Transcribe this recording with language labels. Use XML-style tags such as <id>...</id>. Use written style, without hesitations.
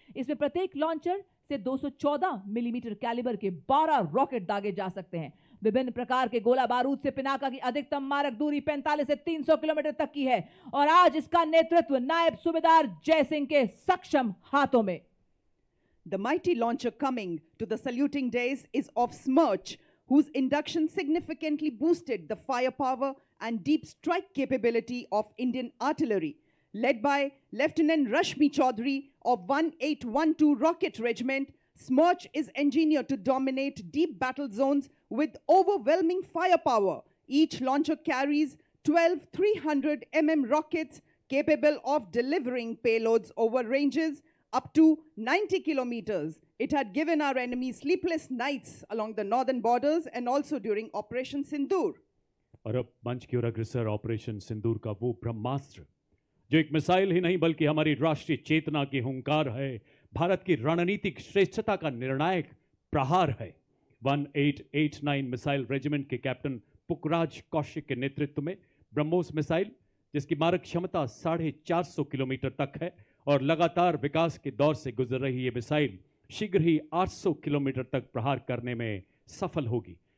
<hi>इसमें प्रत्येक लॉन्चर से 214 मिलीमीटर कैलिबर के 12 रॉकेट दागे जा सकते हैं। विभिन्न प्रकार के गोला बारूद से पिनाका की अधिकतम मारक दूरी 45 से 300 किलोमीटर तक की है। और आज इसका नेतृत्व नायब सूबेदार जय सिंह के सक्षम हाथों में।</hi> <en>The mighty launcher coming to the saluting days is of Smerch, whose induction significantly boosted the firepower and deep strike capability of Indian artillery. Led by Lieutenant Rashmi Chaudhary of 1812 Rocket Regiment, Smerch is engineered to dominate deep battle zones with overwhelming firepower. Each launcher carries 12 300 mm rockets capable of delivering payloads over ranges up to 90 kilometers. It had given our enemy sleepless nights along the northern borders and also during Operation Sindoor.</en> <hi>और अब मंच की ओर अग्रसर operation सिंदूर का वो ब्रह्मास्त्र, जो एक missile ही नहीं बल्कि हमारी राष्ट्रीय चेतना की हुंकार है, भारत की रणनीतिक श्रेष्ठता का निर्णायक प्रहार है। 1889 मिसाइल रेजिमेंट के कैप्टन पुखराज कौशिक के नेतृत्व में ब्रह्मोस मिसाइल, जिसकी मारक क्षमता 450 किलोमीटर तक है और लगातार विकास के दौर से गुजर रही ये मिसाइल शीघ्र ही 800 किलोमीटर तक प्रहार करने में सफल होगी।</hi>